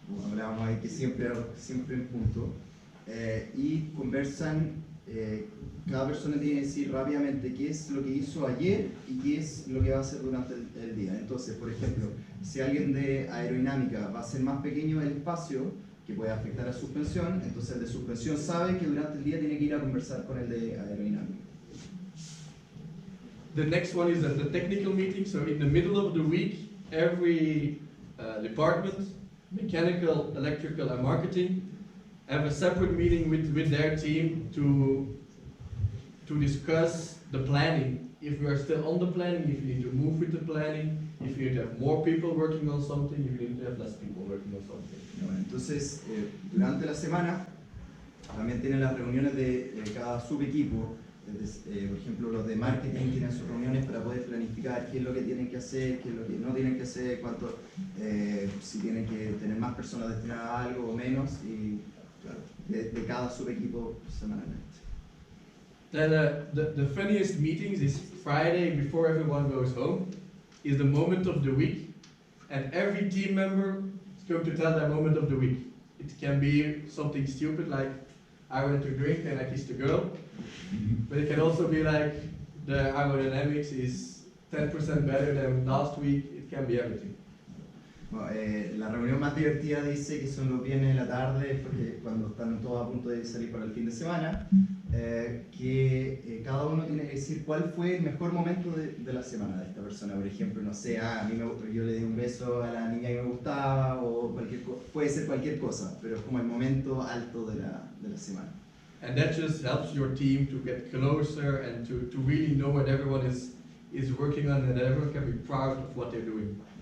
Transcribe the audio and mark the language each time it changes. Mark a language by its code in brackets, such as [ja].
[es] Hablábamos ahí que siempre en punto. Y conversan, cada persona tiene que decir rápidamente qué es lo que hizo ayer y qué es lo que va a hacer durante el día. Entonces, por ejemplo, si alguien de aerodinámica va a hacer más pequeño el espacio, que puede afectar a suspensión, entonces el de suspensión sabe que durante el día tiene que ir a conversar con el de aerodinámica. [en] The next one is the technical meeting. So in the middle of the week, every department, mechanical, electrical, and marketing, have a separate meeting with their team to discuss the planning. If we are still on the planning, if you need to move with the planning, if you need to have more people working on something, if you need to have less people working on something. [es] Bueno, entonces, durante la semana también tienen las reuniones de cada subequipo. Por ejemplo, los de marketing tienen sus reuniones para poder planificar qué es lo que tienen que hacer, qué es lo que no tienen que hacer, cuánto, si tienen que tener más personas destinadas a algo o menos, y claro, de cada subequipo semanalmente. [en] Then the funniest meetings is Friday before everyone goes home, is the moment of the week, and every team member is going to tell their moment of the week. It can be something stupid like I went to drink and I kissed a girl, but it can also be like the aerodynamics is 10% better than last week. It can be everything. [es] Bueno, la reunión más divertida dice que son los viernes de la tarde, porque cuando están todos a punto de salir para el fin de semana, que cada uno tiene que decir cuál fue el mejor momento de la semana de esta persona. Por ejemplo, no sé, yo le di un beso a la niña que me gustaba, o puede ser cualquier cosa, pero es como el momento alto de la semana. [en] And that just helps your team to get closer and to really know what everyone is working on, and that everyone can be proud of what they're doing.